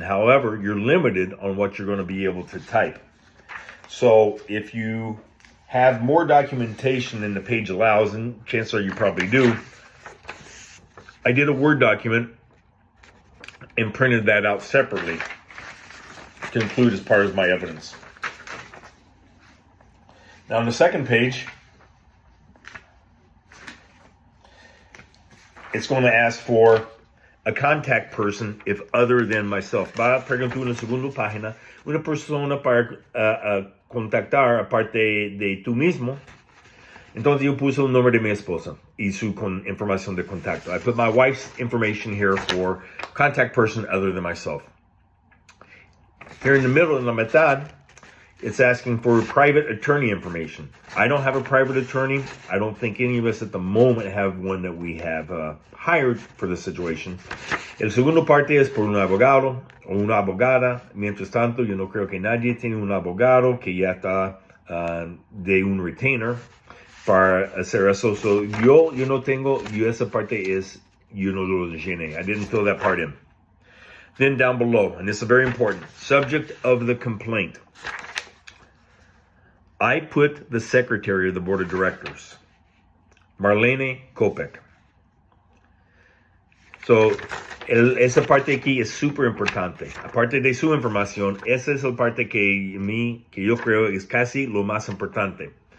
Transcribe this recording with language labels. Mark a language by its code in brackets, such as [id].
[en] However, you're limited on what you're going to be able to type. So if you have more documentation than the page allows, and chances are you probably do, I did a Word document and printed that out separately to include as part of my evidence. Now on the second page, it's going to ask for a contact person if other than myself. [es] Va a preguntar en la segunda página una persona para contactar aparte de tú mismo. Entonces yo puse el nombre de mi esposa y su información de contacto. [en] I put my wife's information here for contact person other than myself. Here in the middle, in [es] la mitad, [en] it's asking for private attorney information. I don't have a private attorney. I don't think any of us at the moment have one that we have hired for this situation. [es] El segundo parte es por un abogado o una abogada. Mientras tanto, yo no creo que nadie tiene un abogado que ya está de un retainer para hacer eso. So yo no tengo, esa parte es, yo no lo llené. [en] I didn't fill that part in. Then down below, and this is very important, subject of the complaint. I put the secretary of the board of directors, Marlene Kopek. [es] So, esa parte aquí es súper importante. Aparte de su información, esa es la parte que yo creo es casi lo más importante.